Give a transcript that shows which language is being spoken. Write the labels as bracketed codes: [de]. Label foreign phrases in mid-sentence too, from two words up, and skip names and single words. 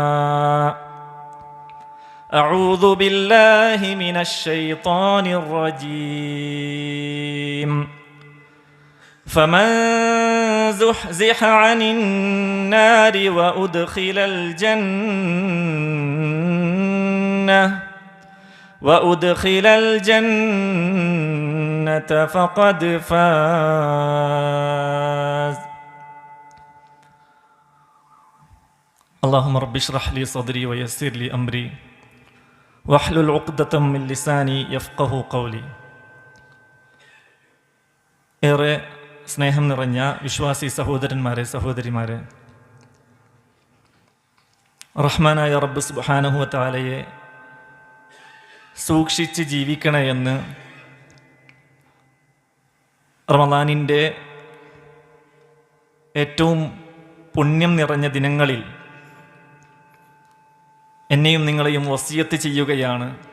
[ar] أعوذ بالله من الشيطان الرجيم فمن زحزح عن النار وأدخل الجنة فقد فاز اللهم رب اشرح لي صدري ويسر لي أمري واحلل عقدة من لساني يفقه قولي. [ml] ഏറെ സ്നേഹം നിറഞ്ഞ വിശ്വാസി സഹോദരന്മാരെ സഹോദരിമാരെ, റഹ്മാനായ റബ്ബ് [ar] سبحانه وتعالى [ml] സൂക്ഷിച്ച് ജീവിക്കണേ എന്ന് റമളാനിൻ്റെ ഏറ്റവും പുണ്യം നിറഞ്ഞ ദിനങ്ങളിൽ എന്നെയും നിങ്ങളെയും വസിയത്ത് ചെയ്യുകയാണ്.